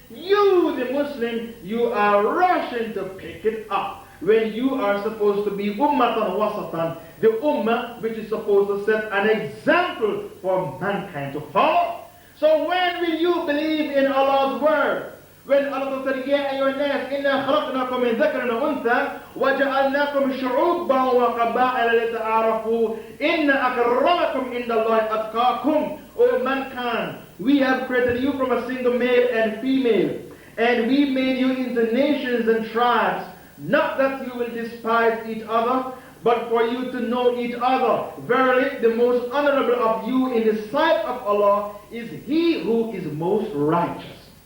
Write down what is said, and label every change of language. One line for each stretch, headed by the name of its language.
English: You, the Muslim, you are rushing to pick it up when you are supposed to be ummatan wasatan, the ummah which is supposed to set an example for mankind to follow. So when will you believe in Allah's word? When Allah said,
Arabic: يَا أَيُّهَا النَّاسِ إِنَّا خَلَقْنَاكُم مِّن ذَكَرٍ وَأُنثَىٰ وَجَعَلْنَاكُمْ شُعُوبًا وَقَبَائِلَ لِتَعَارَفُوا إِنَّ أَكْرَمَكُمْ عِندَ اللَّهِ أَتْقَاكُمْ.
English: O mankind, we have created you from a single male and female, and we made you into nations and tribes, not that you will despise each other, but for you to know each other. Verily, the most honorable of you in the sight of Allah is he who is most righteous.